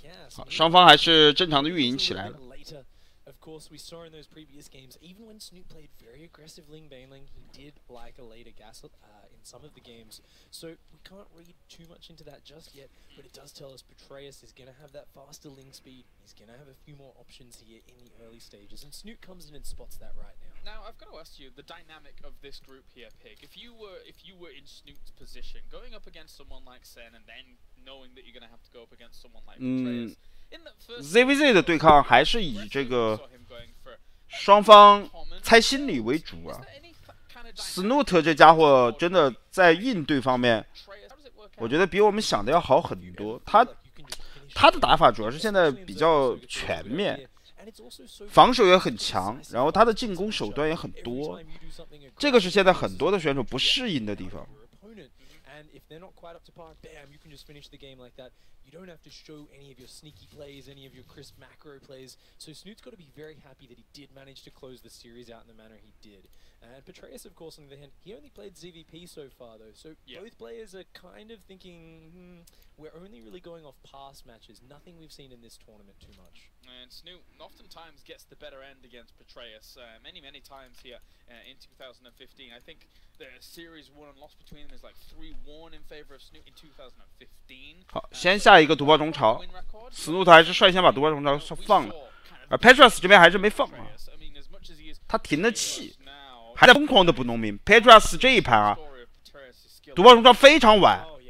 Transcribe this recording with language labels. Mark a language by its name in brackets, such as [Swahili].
[Chinese] 好，双方还是正常的运营起来了。 [English] Of course, we saw in those previous games, even when Snute played very aggressive Ling Baneling, he did like a later gas in some of the games. So we can't read too much into that just yet, but it does tell us Petraeus is going to have that faster Ling speed. He's going to have a few more options here in the early stages, and Snute comes in and spots that right now. Now, I've got to ask you the dynamic of this group here, Pig. If you were in Snute's position, going up against someone like Sen, and then knowing that you're going to have to go up against someone like Petraeus. [Chinese] ZVZ 的对抗还是以这个双方猜心理为主啊。 Snute 这家伙真的在应对方面，我觉得比我们想的要好很多。他的打法主要是现在比较全面，防守也很强，然后他的进攻手段也很多，这个是现在很多的选手不适应的地方。 [English] If they're not quite up to par, bam, you can just finish the game like that. You don't have to show any of your sneaky plays, any of your crisp macro plays. So Snute's got to be very happy that he did manage to close the series out in the manner he did. And Petraeus, of course, on the other hand, he only played ZVP so far, though. So both players are kind of thinking, we're only really going off past matches. Nothing we've seen in this tournament too much. And Snute oftentimes gets the better end against Petraeus many times here in 2015. I think the series won and lost between them is like 3-1 in favor of Snute in 2015. [Chinese] 好，先下一个毒爆中潮 ，Snute 还是率先把毒爆中潮放了，而 Petraeus 这边还是没放啊，他停了气，还在疯狂的补农民。 Petraeus 这一盘啊，毒爆中潮非常晚。